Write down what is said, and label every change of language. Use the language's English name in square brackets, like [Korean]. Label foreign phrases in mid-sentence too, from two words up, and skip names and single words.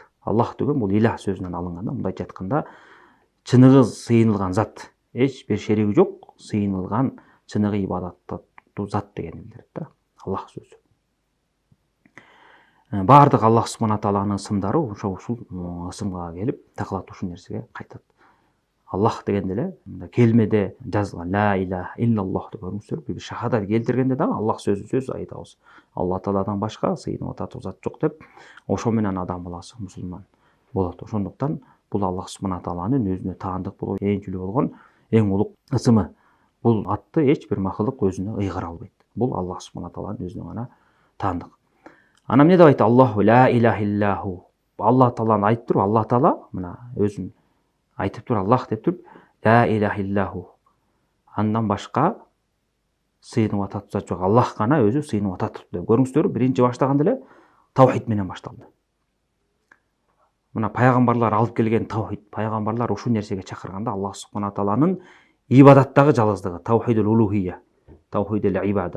[Kyrgyz] Аллах деген бул илах сөзүнөн алынган. Мындайча айтканда, чыныгы сыйынылган зат, эч бир шериги жок, сыйынылган чыныгы ибадаттуу зат дегенди билдирет да. Аллах сөзү. Баардык Аллах субхана тааланын ысымдары ушул ысымга келип такалат, ушул нерсеге кайтат. Аллах дегенде эле келмеде жазылган [Arabic] لا إله إلا الله [Kyrgyz] деп көрүңүздөр. Бир шахадат келтиргенде дагы Аллах сөз айтабыз. Алла тааладан башка сыйынып атат зат жок деп, ошо менен адам баласы мусулман болот. Ошондуктан бул Аллах субхана тааланын өзүнө таандык болгон, ээңчүлүү болгон эң улуг ысымы. Бул атты эч бир макулук өзүнө ыйгара албайт. Бул Аллах субхана тааланын өзүнө гана таандык. Ана эмне деп айтты? [Arabic] الله لا إله إلا هو. [Kyrgyz] Алла тааланы айтып туруп, Алла таала мына өзүн айтып тур, Аллах деп туруп, [Arabic] لا إله إلا هو. [Kyrgyz] Андан башка сыйынып атат зат жок. Аллах гана өзү сыйынып атат деп. Көрүңүздөр, биринчи баштаганда эле таухид менен башталды. Мына пайгамбарлар алып келген таухид, пайгамбарлар ушул нерсеге чакырганда Аллах субхана тааланын ибадаттагы жалгыздыгы, [Arabic] توحيد الألوهية, توحيد العبادة.